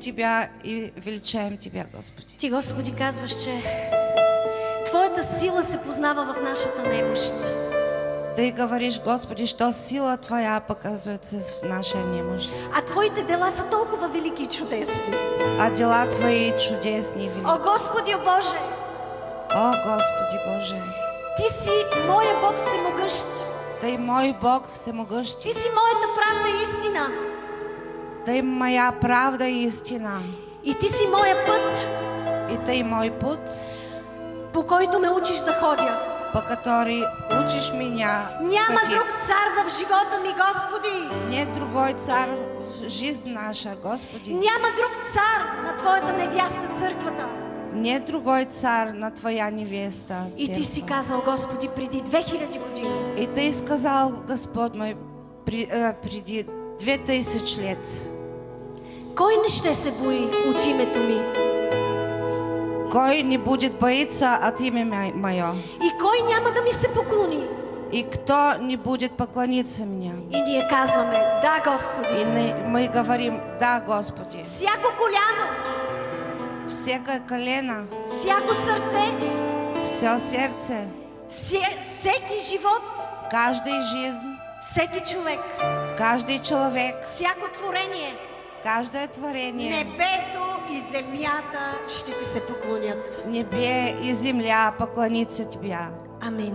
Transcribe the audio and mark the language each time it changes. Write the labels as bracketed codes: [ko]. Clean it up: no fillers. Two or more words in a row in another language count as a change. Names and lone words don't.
[ru] Тебя и величаем Тебя, Господи. [bg] Ти, Господи, казваш, че Твоята сила се познава в нашата немощ. [ru] Ты говоришь, Господи, что сила Твоя показывается в нашей немощи. [bg] А Твоите дела са толкова велики и чудесни. [ru] А дела Твои чудесни и велики. [bg] О, Господи, о Боже! [ru] О, Господи Боже! [bg] Ти си моя Бог всемогъщ. [ru] Ты мой Бог всемогъщ. [bg] Ти си моята правда и истина. [ru] Ты моя правда и истина. [bg] И Ти си моя път, [ru] И Ты мой путь, [bg] по който ме учиш да ходя. [ru] по который учишь меня [bg] Няма [ru] ходить. [bg] друг цар в живота ми, Господи. [ru] Нет другой царь в жизнь наша, Господи. [bg] Няма друг цар на Твоята невяста църквата. [ru] Нет другой царь на Твоя невеста. [bg] И Ти си казал, Господи, преди 2000 години. [ru] И Ты сказал, Господь мой, преди 2000 лет. [bg] Кой не ще се бои от името ми? [ru] Кой не будет боиться от имя Мое? [bg] И кой няма да ми се поклони? [ru] И кто не будет поклониться мне? [bg] И ние казваме, да, Господи. [ru] И мы говорим, да, Господи. [bg] Всяко коляно, [ru] Всякое колено, [bg] всяко сърце, [ru] все сердце, [bg] всеки живот, [ru] каждая жизнь, [bg] всеки човек, [ru] каждый человек, [bg] всяко творение, [ru] каждое творение, [bg] небето и земята ще Ти се поклонят. [ru] небе и земля поклонится Тебя. Амин.